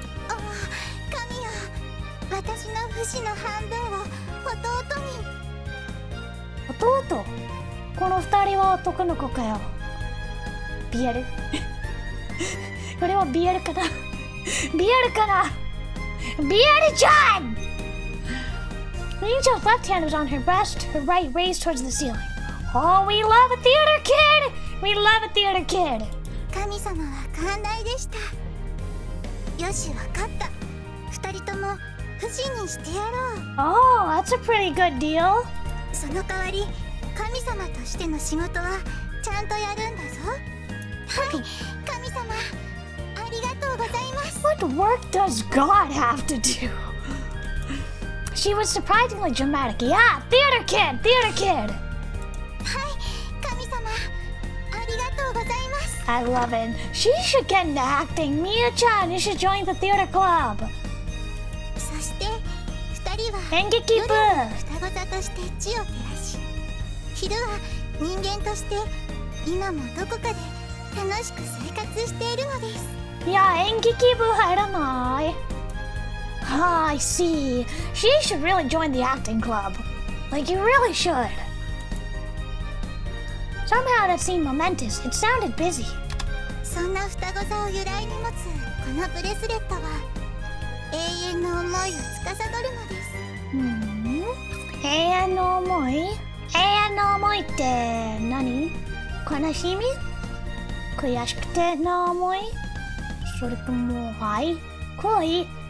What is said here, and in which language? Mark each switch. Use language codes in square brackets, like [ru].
[ja] ああ、神よ、私の不死の半分を弟に。弟？この2人は男の子かよ。ビエルこれはビエルかなビエルかな。ビエルちゃん！ [en] Angel's left hand was on her breast, her right raised towards the ceiling. Oh, we love a theater kid! We love a theater kid! [ja] 神様は寛大でした。よし、わかった。 2人とも不死にしてやろう。 [en] Oh, that's a pretty good deal. [ja] その代わり、神様としての仕事はちゃんとやるんだぞ。はい、神様、ありがとうございます。 [en] What work does God have to do? She was surprisingly dramatic. Yeah, theater kid, theater kid. [ja] はい、神様、ありがとうございます。 [en] I love it. She should get into acting. Miyu-chan, you should join the theater club. [ja] そして2人は演劇部。夜は双子座として地を照らし、昼は人間として今もどこかで楽しく生活しているのです。いや、演劇部入らない。 [en] Ah, I see. She should really join the acting club. Like, you really should. Somehow that seemed momentous. It sounded busy. [ja] そんな双子座を由来に持つこのブレスレットは永遠の思いを司るのです。永遠の思い？永遠の思いって何？悲しみ？悔しくての思い？それとも愛？恋？